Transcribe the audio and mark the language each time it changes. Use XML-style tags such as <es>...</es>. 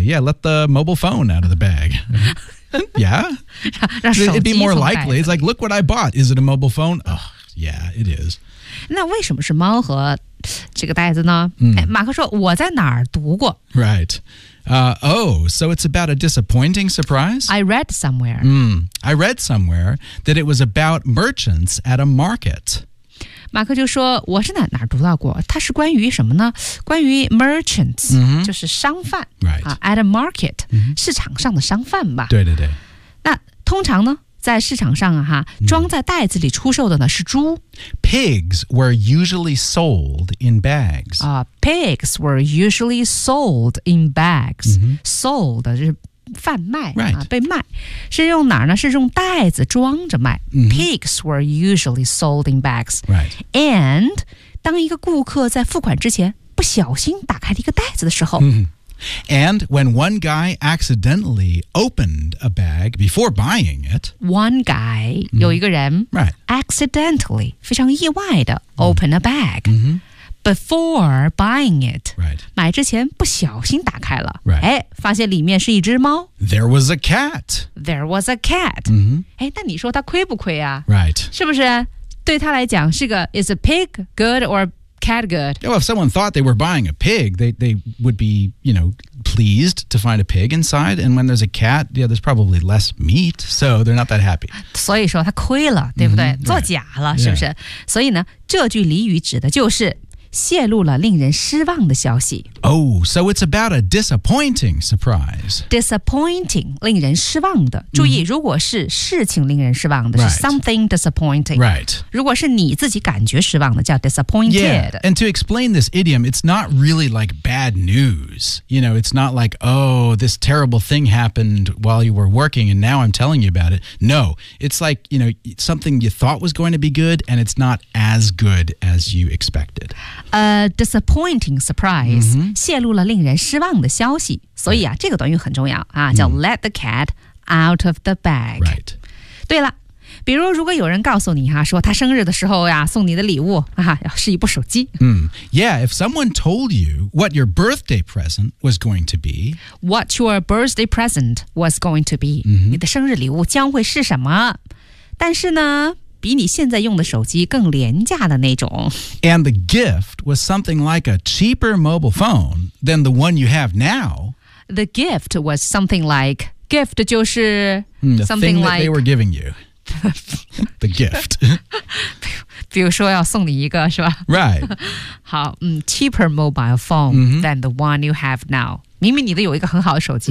<en>Exactly, yeah, let the mobile phone out of the bag Yeah</en> <zh>让手机</zh> <en>It'd be more likely, it's like, look what I bought Is it a mobile phone? Oh, yeah, it is</en> <zh>那为什么是猫和这个袋子呢、 mm. 哎、马克说我在哪儿读过</zh> <en>Rightso it's about a disappointing surprise? I read somewhere.、 Mm, I read somewhere that it was about merchants at a market.</en> <zh>马克就说我是在哪儿读到过它是关于什么呢关于 merchants,、 mm-hmm. 就是商贩、</zh> <en>right. at a market,、 mm-hmm.</en> <zh>市场上的商贩吧。对对对。那通常呢在市场上啊哈装在袋子里出售的呢是猪。</zh> <en>Pigs were usually sold in bags.、 Pigs were usually sold in bags.、 Mm-hmm.</en> <zh>Sold, 就是贩卖、</zh> <en>right.</en> <zh>啊、被卖。是用哪儿呢是用袋子装着卖。 Mm-hmm.</zh> <en>Pigs were usually sold in bags.、 Right.</en> <zh>And 当一个顾客在付款之前不小心打开了一个袋子的时候。 Mm-hmm.</zh> <en>And when one guy accidentally opened a bag before buying it... One guy,、mm-hmm.</en> <zh>有一个人、</zh> <en>right. accidentally,</en> <zh>非常意外的</zh> <en>open、mm-hmm. a bag、 mm-hmm. before buying it,、 right.</en> <zh>买之前不小心打开了、</zh> <en>right.</en> <zh>哎、发现里面是一只猫。</zh> <en>There was a cat. There was a cat.、 Mm-hmm.</en> <zh>哎、那你说他亏不亏啊、</zh> <en>right.</en> <zh>是不是对他来讲是个</zh> <en>is a pig good or... Cat good. Well, if someone thought they were buying a pig, they would be, you know, pleased to find a pig inside. And when there's a cat, yeah, there's probably less meat, so they're not that happy.</en> <zh>所以说他亏了，对不对？ Mm-hmm, 做假了，</zh> <en>right.</en> <zh>是不是？Yeah. 所以呢，这句俚语指的就是泄露了令人失望的消息。</zh> <en>Oh, so it's about a disappointing surprise.</en> <zh>Disappointing, 令人失望的。注意、mm-hmm. 如果是事情令人失望的、</zh> <en>right. 是 something disappointing. Right.</en> <zh>如果是你自己感觉失望的叫 disappointed.</zh> <en>Yeah, and to explain this idiom, it's not really like bad news. You know, it's not like, oh, this terrible thing happened while you were working and now I'm telling you about it. No, it's like, you know, something you thought was going to be good and it's not as good as you expected. A disappointing surprise.、 Mm-hmm.</en> <zh>泄露了令人失望的消息所以啊、</zh> <en>right.</en> <zh>这个短语很重要啊，叫</zh> <en>let the cat out of the bag、 right.</en> <zh>对了比如如果有人告诉你、啊、说他生日的时候呀、啊，送你的礼物、啊、是一部手机、 mm.</zh> <en>Yeah, if someone told you what your birthday present was going to be What your birthday present was going to be、 mm-hmm.</en> <zh>你的生日礼物将会是什么但是呢比你现在用的手机更廉价的那种。</zh> <en>And the gift was something like a cheaper mobile phone than the one you have now. The gift was something like, gift 就是 something like... The thing that they were giving you. The gift.</en> <zh>比如说要送你一个是吧</zh> <en>Right. 好、cheaper mobile phone、 mm-hmm. than the one you have now.</en> <zh>明明你都有一个很好的手机。</zh>